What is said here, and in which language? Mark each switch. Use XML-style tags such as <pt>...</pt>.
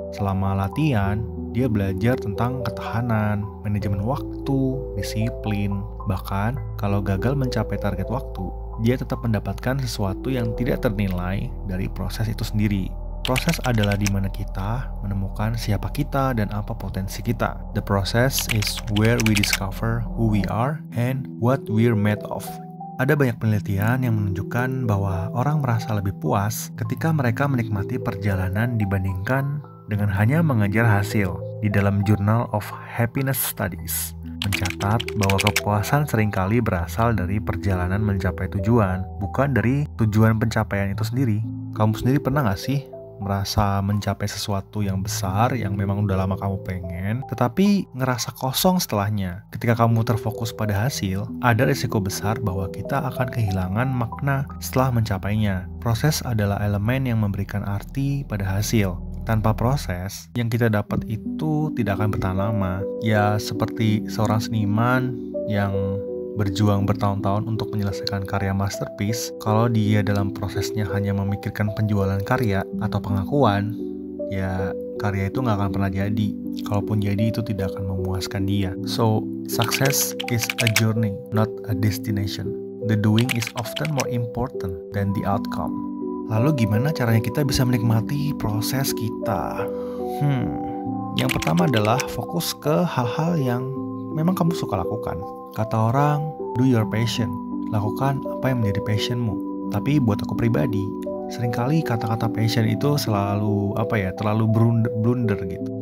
<id>Selama latihan, dia belajar tentang ketahanan, manajemen waktu, disiplin. Bahkan, kalau gagal mencapai target waktu, dia tetap mendapatkan sesuatu yang tidak ternilai dari proses itu sendiri. Proses adalah di mana kita menemukan siapa kita dan apa potensi kita.</id> <en>The process is where we discover who we are and what we're made of.</en> <id>Ada banyak penelitian yang menunjukkan bahwa orang merasa lebih puas ketika mereka menikmati perjalanan dibandingkan dengan hanya mengejar hasil. Di dalam Journal of Happiness Studies mencatat bahwa kepuasan seringkali berasal dari perjalanan mencapai tujuan, bukan dari tujuan pencapaian itu sendiri. Kamu sendiri pernah gak sih merasa mencapai sesuatu yang besar yang memang udah lama kamu pengen, tetapi ngerasa kosong setelahnya? Ketika kamu terfokus pada hasil, ada risiko besar bahwa kita akan kehilangan makna setelah mencapainya. Proses adalah elemen yang memberikan arti pada hasil. Tanpa proses, yang kita dapat itu tidak akan bertahan lama. Ya, seperti seorang seniman yang berjuang bertahun-tahun untuk menyelesaikan karya masterpiece. Kalau dia dalam prosesnya hanya memikirkan penjualan karya atau pengakuan, ya karya itu nggak akan pernah jadi. Kalaupun jadi, itu tidak akan memuaskan dia.</id> <en>So, success is a journey, not a destination. The doing is often more important than the outcome.</en> <id>Lalu gimana caranya kita bisa menikmati proses kita? Yang pertama adalah fokus ke hal-hal yang memang kamu suka lakukan. Kata orang,</id> <en>do your passion.</en> <id>Lakukan apa yang menjadi passionmu. Tapi buat aku pribadi, seringkali kata-kata passion itu selalu terlalu blunder gitu.</id>